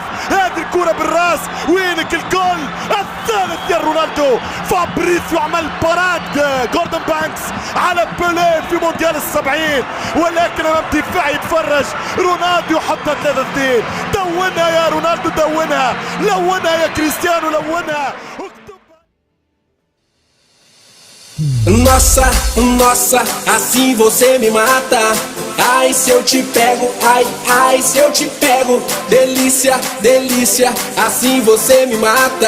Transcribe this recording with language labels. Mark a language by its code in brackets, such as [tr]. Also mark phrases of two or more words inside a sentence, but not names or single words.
[ar] هذه الكرة بالراس، وينك الجول الثالث يا رونالدو. فابريسيو عمل باراد جوردن بانكس على بيليه في مونديال ال70، ولكن امام دفاع يتفرج رونالدو يحطها 3-2. دونها يا رونالدو، دونها، لونها يا كريستيانو، لونها. [pt] Nossa, nossa, assim você me mata. Ai, se eu te pego, ai, se eu te pego. Delícia, delícia, assim você me mata.